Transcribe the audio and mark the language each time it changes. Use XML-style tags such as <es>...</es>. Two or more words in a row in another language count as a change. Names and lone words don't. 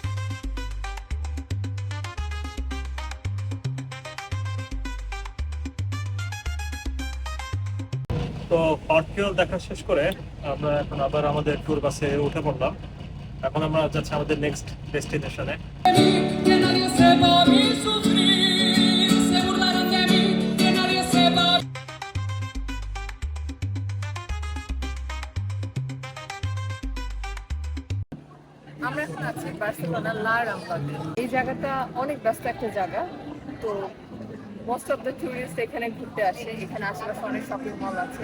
<bn>তো পার্কিও দেখা শেষ করে আমরা এখন আবার আমাদের ট্যুর বাসে উঠে পড়লাম। এখন আমরা যাচ্ছি আমাদের</bn> <en>next destination.</en> <es>Que nadie sepa mi sufrir, se burlarán de mí, que nadie sepa.</es> <bn>আমরা এখন আছি বার্সেলোনা লা রাম্বাতে। এই জায়গাটা অনেক ব্যস্ত একটা জায়গা, তো</bn> <en>most of the tourist</en> <bn>এখানে ঘুরতে আসে। এখানে আশেপাশে অনেক</bn> <en>shopping mall</en> <bn>আছে।</bn>